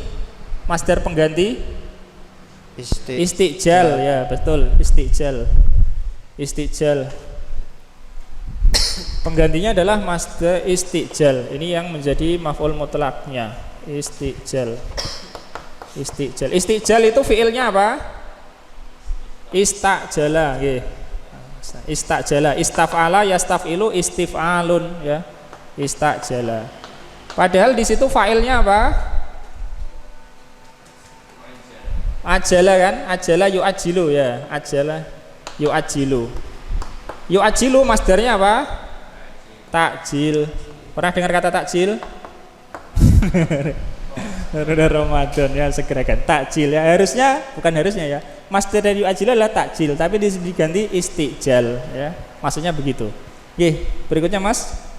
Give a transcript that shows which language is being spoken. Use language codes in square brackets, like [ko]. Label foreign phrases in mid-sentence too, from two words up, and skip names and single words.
[id] Masdar pengganti istijal, ya betul, istijal. Penggantinya adalah masdar istijal. Ini yang menjadi maf'ul mutlaknya, istijal. Istijal itu fiilnya apa? Istajala, nggih. [ar] استعجل استفعل يستفعل استفعال, ya. [id] Istajala. Padahal di situ fa'ilnya apa? Ajala kan? [ar] عجل يعجل, ya. عجل يعجل. [id] Yu'ajilu masdarnya apa? Takjil. Pernah dengar kata takjil? Ramadan ya, segerakan takjil ya, bukan harusnya ya. Masdar dari yu'ajilu adalah takjil, tapi diganti istijal ya. Maksudnya begitu. Nggih, berikutnya Mas.